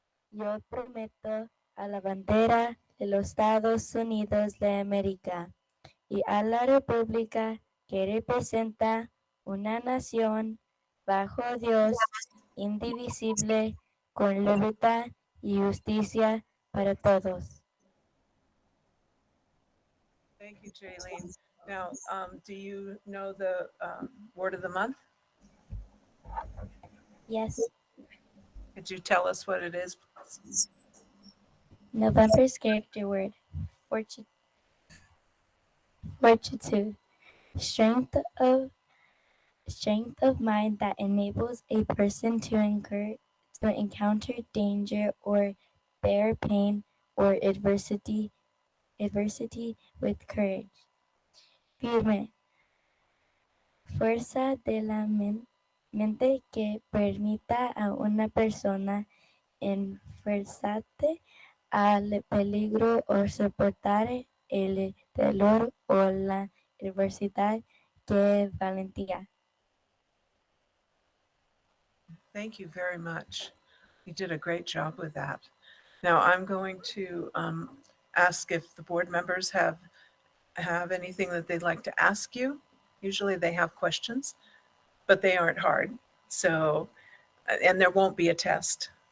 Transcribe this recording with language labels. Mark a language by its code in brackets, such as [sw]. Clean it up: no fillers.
[es] Yo prometo a la bandera de los Estados Unidos de América y a la república que representa una nación bajo Dios, indivisible, con libertad y justicia para todos. [en] Thank you, Jaylene. Now, do you know the word of the month? Yes, Could you tell us what it is? November's character word, fortitude, strength of mind that enables a person to encounter danger or bear pain or adversity with courage. [es] Firme, fuerza de la mente que permita a una persona enfrentarse al peligro o soportar el dolor o la adversidad que valentía. [en] Thank you very much. You did a great job with that. Now I'm going to ask if the board members have anything that they'd like to ask you. Usually they have questions, but they aren't hard. So, and there won't be a test.